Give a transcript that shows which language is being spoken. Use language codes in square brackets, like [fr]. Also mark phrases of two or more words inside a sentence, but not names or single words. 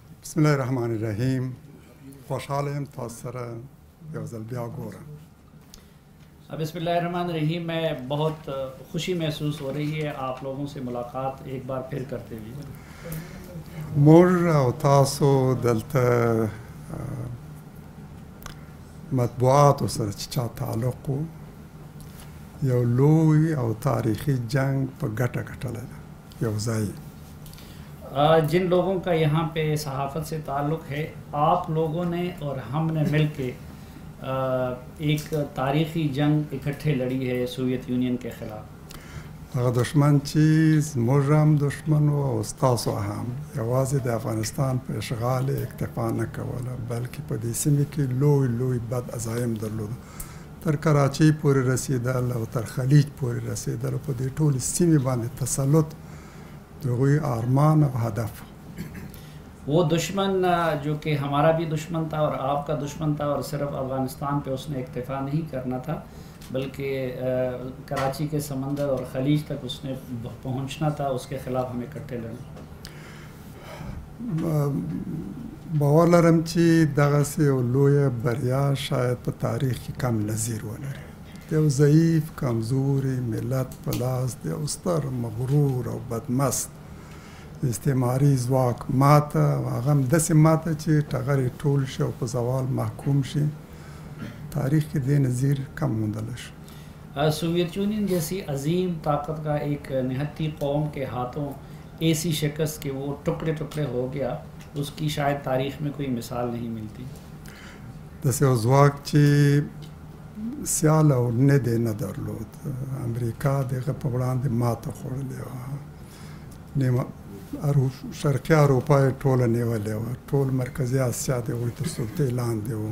[ar] بسم الله الرحمن الرحیم. [ps] خوشحال یم تاسو سره یو ځل بیا ګورم. [ar] بسم اللہ الرحمن الرحیم. [ur] میں بہت خوشی محسوس ہو رہی ہے آپ لوگوں سے ملاقات ایک بار پھر کرتے ہوئے. [ps] موږ او تاسو دلته مطبوعاتو سره چې چا تعلق و یو لوی او تاریخي جنگ په ګټه ګټلی ده یو ځای. [ur] جن لوگوں کا یہاں پہ صحافت سے تعلق ہے آپ لوگوں نے اور ہم نے مل کے ایک تاریخی جنگ اکٹھے لڑی ہے سوویت یونین کے خلاف. [ps] هغه دشمن چې زموږ هم دشمن و او ستاسو هم یوازې د افغانستان په اشغال اکتفا نه کوله بلکې په دې سیمې کې لوی لوی بد عزایم درلوده تر کراچۍ پورې رسېدل او تر خلیج پورې رسېدل په دې ټولې سیمې باندې تسلط دوی آرمان و هدف. [ur] وہ دشمن جو کہ ہمارا بھی دشمن تھا اور آپ کا دشمن تھا اور صرف افغانستان پہ اس نے اکتفا نہیں کرنا تھا بلکہ کراچی کے سمندر اور خلیج تک اس نے پہنچنا تھا. اس کے خلاف ہم اکٹھے لڑیں. [ps] باور لرم چې دغسې یو لویه بریا شاید په تاریخ کې کم نظیر ولري. د یو ضعیف کمزوري ملت په لاس د یو ستر مغرور او بدمست استعماري ځواک ماته او هغه هم داسې ماته چې ټغر یې ټول شي او په زوال محکوم شي تاریخ کې دې نظیر کم موندلی شي. [ur] سوویت یونین جیسی عظیم طاقت کا ایک نہتی قوم کے ہاتھوں ایسی شکست کہ وہ ٹکڑے ٹکڑے ہو گیا اس کی شاید تاریخ میں کوئی مثال نہیں ملتی. [ps] داسې یو ځواک چې سیال او نه دی نه درلود. امریکا دغه په وړاندې ماته خوړلې وه. شرقي اروپا یې ټوله نیولې وه. ټول مرکزي اسیا د هغوی تر سلطې لاندې و.